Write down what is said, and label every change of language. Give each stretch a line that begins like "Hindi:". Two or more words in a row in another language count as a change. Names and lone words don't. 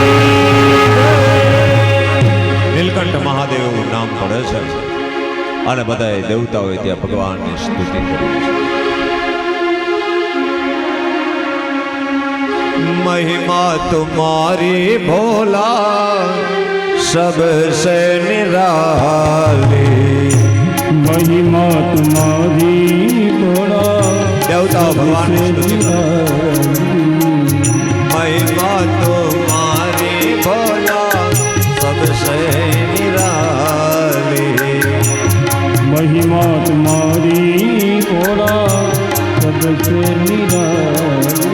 Gujarati: નીલકંઠ મહાદેવ એવું નામ પડે છે અને બધા દેવતાઓએ ત્યાં ભગવાનની સ્તુતિ કરી છે.
Hindi: महिमा तुम्हारी भोला सबसे निराली. महिमा तुम्हारी थोड़ा देवता भगवान महिमा तुम्हारी भोला सबसे निराली. महिमा तुम्हारी थोड़ा सबसे निराली.